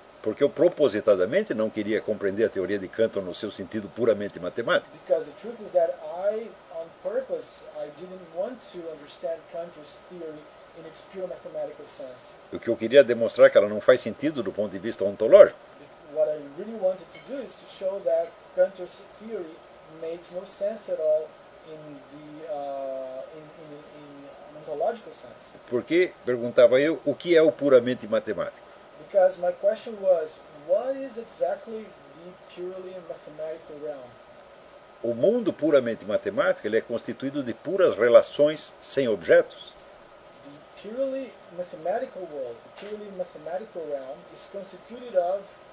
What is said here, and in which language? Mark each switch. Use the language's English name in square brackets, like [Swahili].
[Portuguese] Porque eu propositadamente não queria compreender a teoria de Cantor no seu sentido puramente matemático. [English] Because the truth is that I, on purpose, I didn't want to understand Cantor's theory in its pure mathematical sense. [Portuguese] O que eu queria demonstrar é que ela não faz sentido do ponto de vista ontológico. [English] What I really wanted to do is to show that Cantor's theory makes no sense at all in the in an ontological sense. [Portuguese] Porque, perguntava eu, o que é o puramente matemático? [English] Because my question was, what is exactly the purely mathematical realm? [Portuguese] O mundo puramente matemático, ele é constituído de puras relações sem objetos. [English] The purely mathematical world, the purely mathematical realm is constituted of